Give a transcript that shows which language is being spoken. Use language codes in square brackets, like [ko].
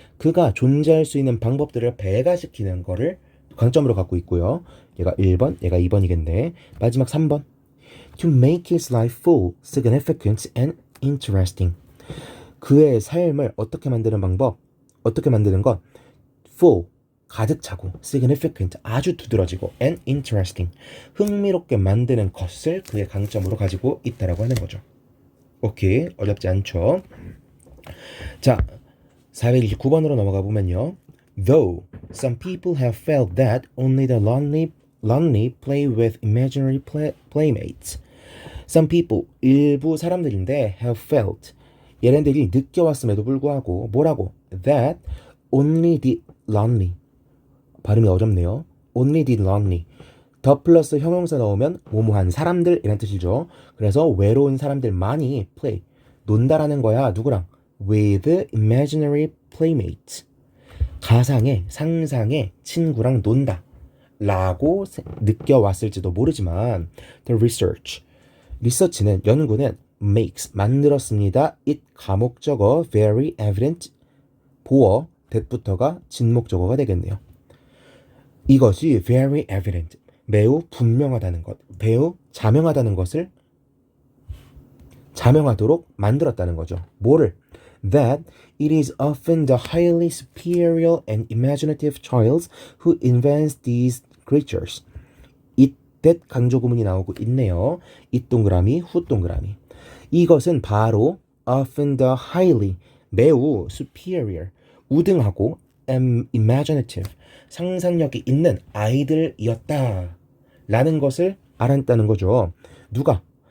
[ko] 그가 존재할 수 있는 방법들을 배가시키는 거를 강점으로 갖고 있고요. 얘가 1번, 얘가 2번이겠네. 마지막 3번. [en] To make his life full, significant and interesting. [ko] 그의 삶을 어떻게 만드는 방법, 어떻게 만드는 것, full, 가득 차고, significant, 아주 두드러지고, [en] and interesting, [ko] 흥미롭게 만드는 것을 그의 강점으로 가지고 있다라고 하는 거죠. 오케이, 어렵지 않죠? 자, 429번으로 넘어가 보면요. [en] Though some people have felt that only the lonely play with imaginary playmates. Some people, [ko] 일부 사람들인데 [en] have felt, [ko] 얘네들이 느껴왔음에도 불구하고 뭐라고? [en] That only the lonely, [ko] 발음이 어렵네요. [en] Only the lonely, [ko] 더 플러스 형용사 넣으면 뭐뭐한 사람들 이란 뜻이죠. 그래서 외로운 사람들만이 play, 논다라는 거야. 누구랑? [en] With imaginary playmates, [ko] 가상의 상상의 친구랑 논다 라고 느껴왔을지도 모르지만 [en] the research, [ko] 리서치는 연구는 makes 만들었습니다. it 가목적어 [en] very evident [ko] 보어 that부터가 진목적어가 되겠네요. 이것이 [en] very evident [ko] 매우 분명하다는 것, 매우 자명하다는 것을 자명하도록 만들었다는 거죠. 뭐를? [en] That it is often the highly superior and imaginative child who invents these creatures. [ko] it that 강조 구문이 나오고 있네요. it 동그라미 후 동그라미. 이것은 바로 [en] often the highly [ko] 매우 superior 우등하고 imaginative 상상력이 있는 아이들이었다 라는 것을 알았다는 거죠. 누가?